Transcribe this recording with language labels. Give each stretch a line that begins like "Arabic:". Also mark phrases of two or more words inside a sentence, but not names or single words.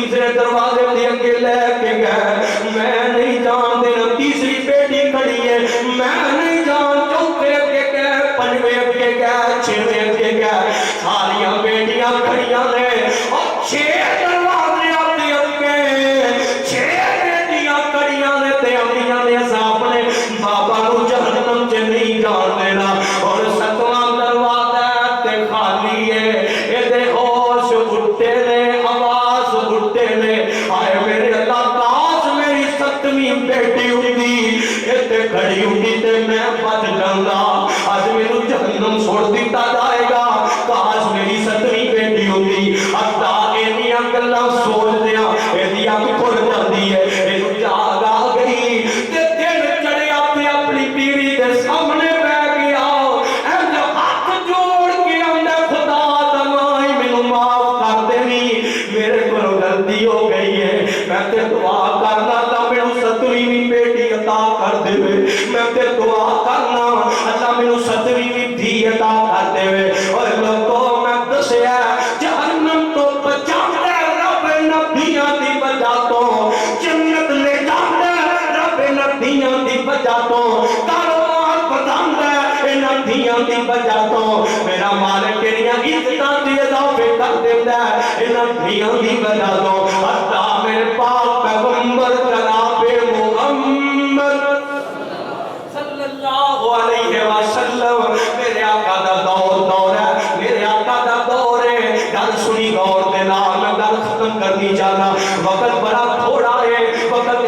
Punjabi: دروازے دے اگے لے کے گئے میں نہیں جان دینا تیسری بیٹی کھڑی ہے میں نہیں جان چوتھے اگے گئے پنجویں اگے گئے چھویں اگے گئے ساریاں بیٹیاں کھڑیاں نے اور 6 دروازے آتے اگے 6 بیٹیاں کھڑیاں نے تے امیاں نے اپنے بابا نو جہنم چ نہیں جان دینا اور 7واں دروازہ تے خالی ہے اے دے ہوش اٹھے نے آواز اٹھے نے آئے میرے اللہ کاش میری 7ویں بیٹی ہوندی اے تے کھڑی ہوندی تے میں بچ جاندا اج مینوں جہنم چھوڑ دتا جائے گا کاش میری 7ویں بیٹی ہوندی اتا اینیاں گلاں سوچ دیاں ایدی اکھ کھل جاندی ہے اینوں جاگ آ گئی تے دن چڑھیا تے اپنی بیوی دے سامنے بیٹھ گیا اے جو ہاتھ جوڑ کے آندا خدا دا نام مینوں معاف کر دینی میرے کولوں غلطی ہو گئی ہے میں تے دعا کرنا تا مینوں 7ویں بیٹی عطا کر دے میں تے دعا کرنا اللہ مینوں 7ویں دھی عطا کر دے اور لوگوں میں دسیا جہنم تو بچاتا رب نبیاں دی وجہ تو جنت لے جاتا رب نبیاں دی وجہ تو کاروبار بڑھاتا انہاں دھیاں دی وجہ تو میرا مالک تیریاں عزتاں تے اضافے کر دیندا انہاں دھیاں دی وجہ تو اللہ میرے پاک پیغمبر جناب محمد صلی اللہ علیہ وسلم میرے آقا دا دور ہے میرے آقا دا دور ہے گل سنی غور دے نال میں گل ختم کرنی چاہنا وقت بڑا تھوڑا ہے وقت